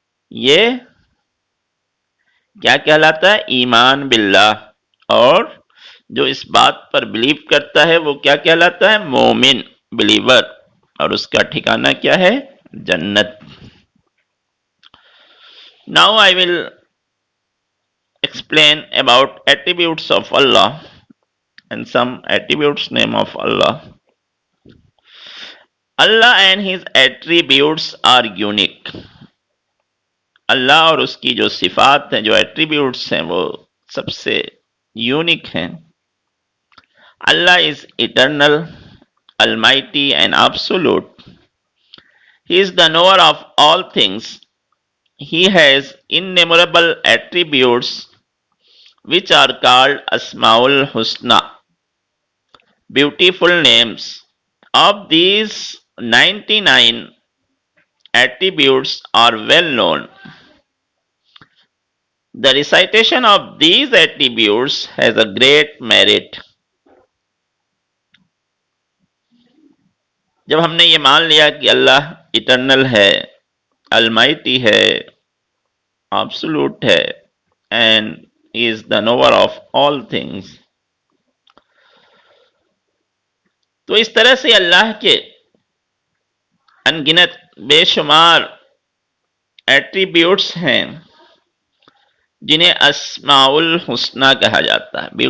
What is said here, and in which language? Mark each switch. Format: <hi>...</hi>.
<ur>یہ کیا کہلاتا ہے؟ ایمان باللہ. اور جو اس بات پر بلیو کرتا ہے وہ کیا کہلاتا ہے؟ مومن، بلیور. اور اس کا ٹھکانہ کیا ہے؟ جنت.</ur> <en>Now I will explain about attributes of Allah and some attributes name of Allah. Allah and his attributes are unique.</en> <ur>اللہ اور اس کی جو صفات ہیں، جو ایٹریبیوٹس ہیں، وہ سب سے یونیک ہیں.</ur> <en>Allah is eternal, almighty and absolute. He is the knower of all things. He has innumerable attributes which are called Asmaul Husna, beautiful names. Of these, 99 attributes are well known. The recitation of these attributes has a great merit.</en> <ur>جب ہم نے یہ مان لیا کہ اللہ eternal ہے, almighty ہے, absolute ہے,</ur> <en>and he is the knower of all things,</en> <ur>تو اس طرح سے اللہ کے انگنت بے شمار ایٹریبیوٹس ہیں جنہیں اسماء الحسنہ کہا جاتا ہے.</ur>